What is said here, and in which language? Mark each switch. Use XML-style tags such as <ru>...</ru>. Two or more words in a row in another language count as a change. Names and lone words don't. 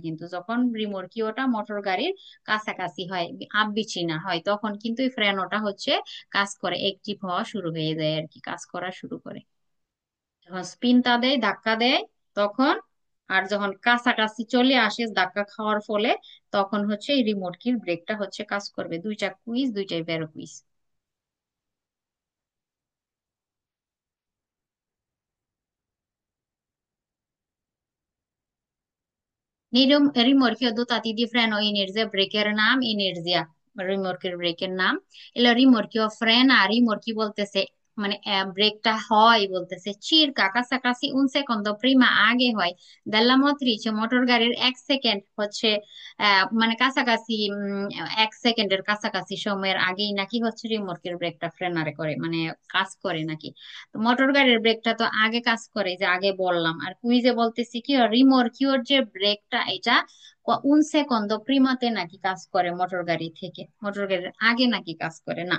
<bn>কিন্তু যখন রিমোটকিওটা মোটর গাড়ির কাছাকাছি হয়, আবিছিনা হয়, তখন কিন্তু এই ফ্রেনোটা হচ্ছে কাজ করে, অ্যাক্টিভ হওয়া শুরু হয়ে যায় আর কি, কাজ করা শুরু করে। যখন স্পিনটা দেয়, ধাক্কা দেয়, তখন। আর যখন কাছাকাছি চলে আসে ধাক্কা খাওয়ার ফলে, তখন হচ্ছে এই রিমোট কির ব্রেকটা হচ্ছে কাজ করবে। দুইটা কুইজ, দুইটাই বেরো কুইজ।</bn> <it>rimorchio dotati di freno inerzia,</it> <bn>ব্রেকের নাম ইনার্জিয়া, রিমোর্কের ব্রেকের নাম।</bn> <it>il rimorchio frena,</it> <bn>রিমোর্কি বলতেছে মানে ব্রেকটা হয় বলতেছে চিরকা কাছাকাছি</bn> <it>un secondo prima,</it> <bn>আগে হয়</bn> <it>della motrice,</it> <bn>মোটর গাড়ির 1 সেকেন্ড হচ্ছে মানে কাছাকাছি, 1 সেকেন্ডের কাছাকাছি সময়ের আগেই নাকি হচ্ছে রিমোর্কের ব্রেকটা ফ্রেনারে করে, মানে কাজ করে নাকি। তো মোটর গাড়ির ব্রেকটা তো আগে কাজ করে, যে আগে বললাম। আর কুইজে বলতেছি কি রিমোর্কিওর যে ব্রেকটা এটা 1 সেকেন্ড প্রিমাতে নাকি কাজ করে, মোটর গাড়ি থেকে, মোটর গাড়ির আগে নাকি কাজ করে না।</bn>